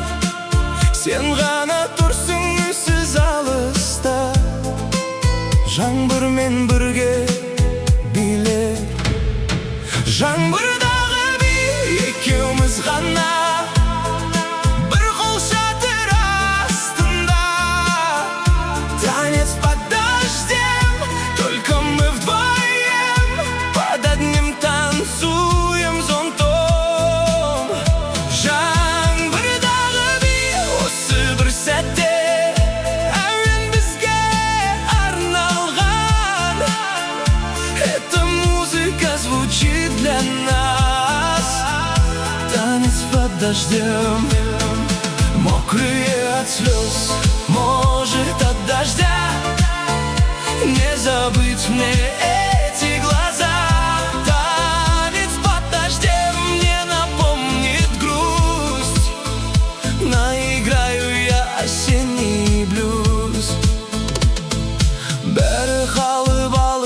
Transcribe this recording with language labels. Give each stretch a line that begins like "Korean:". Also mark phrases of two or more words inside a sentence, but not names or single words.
Kazakh: Сен ғана тұрсың үнсіз алыста, жаңбырмен бірге биле. Жаңбырдағы би, екеуміз ғана, бір қол шатыр астында.
Russian: Танец под дождем, только мы вдвоем, под одним танцуем зонтом.
Kazakh: Жаңбырдағы би, осы бір сәтте әуен бізге арналған.
Russian: Эта музыка звучит для нас. Танец под дождем, мокрые от слез, может от дождя. Не забыть мне эти глаза. Танец под дождем мне напомнит грусть. Наиграю я осенний блюз.
Kazakh: Бәрі қалып